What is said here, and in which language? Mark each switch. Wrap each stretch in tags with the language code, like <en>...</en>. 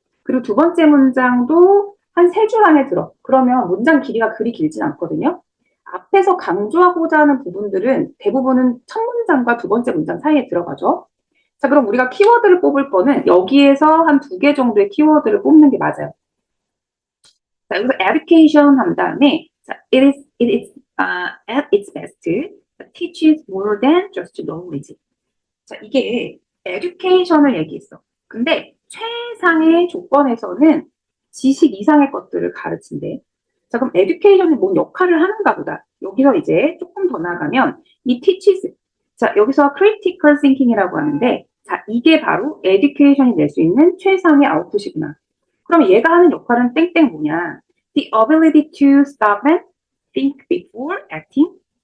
<ko>그리고 두 번째 문장도 한 3줄 안에 들어. 그러면 문장 길이가 그리 길진 않거든요. 앞에서 강조하고자 하는 부분들은 대부분은 첫 문장과 두 번째 문장 사이에 들어가죠. 자, 그럼 우리가 키워드를 뽑을 거는 여기에서 한 2개 정도의 키워드를 뽑는 게 맞아요. 자, 여기서</ko> <en>education</en> <ko>한 다음에 자,</ko> <en>it is at its best teaches more than just knowledge.</en> <ko>자, 이게 education을 얘기했어. 근데 최상의 조건에서는 지식 이상의 것들을 가르친대. 자, 그럼 education이 뭔 역할을 하는가 보다. 여기서 이제 조금 더 나가면 이 teaches. 자, 여기서 critical thinking이라고 하는데 자, 이게 바로 education이 낼 수 있는 최상의 아웃풋이구나. 그럼 얘가 하는 역할은 땡땡 뭐냐?</ko> <en>The ability to stop and think before acting.</en>